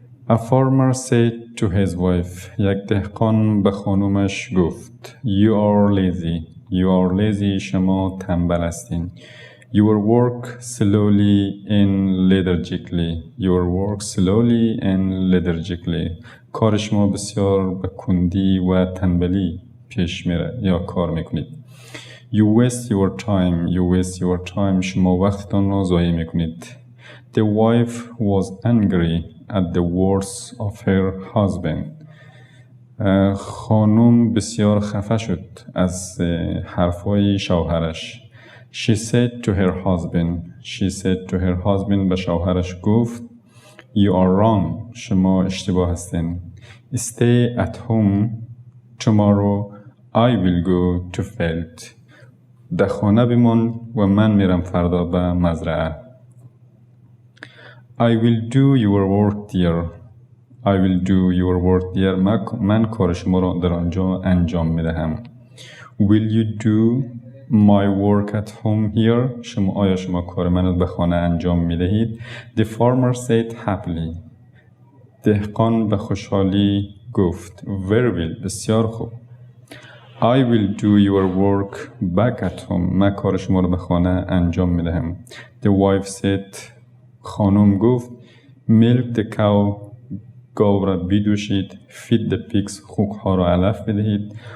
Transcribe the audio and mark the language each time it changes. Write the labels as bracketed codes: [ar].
[en] A farmer said to his wife. [fa] یک دهقان به خانومش گفت. [en] You are lazy. You are lazy. [fa] شما تنبل هستین. [en] Your work slowly and lethargically. Your work slowly and lethargically. [fa] کار شما بسیار به کندی و تنبلی پیش میره یا کار میکنید. [en] You waste your time. You waste your time. [fa] شما وقتتان را ضایع میکنید. [en] The wife was angry at the words of her husband. [fa] خانم بسیار خفه شد از حرفای شوهرش. [en] She said to her husband. She said to her husband. [fa] به شوهرش گفت. [en] You are wrong. [fa] شما اشتباه هستین. [en] Stay at home. Tomorrow I will go to field. [fa] در خانه بمان و من میرم فردا به مزرعه. [en] I will do your work dear. I will do your work dear. [fa] من کار شما را در آنجا انجام میدهم. [en] Will you do my work at home here? [fa] آیا شما کار من را به خانه انجام میدهید؟ [en] The farmer said happily. [fa] دهقان به خوشحالی گفت. [en] Very well. [fa] بسیار خوب. [en] I will do your work back at home. [fa] من کار شما را به خانه انجام میدهم. [en] The wife said. [fa] خانم گفت. [en] Milk the cow. [fa] گاو را بدوشید. [en] Feed the pigs. [fa] خوک ها را علف بدهید.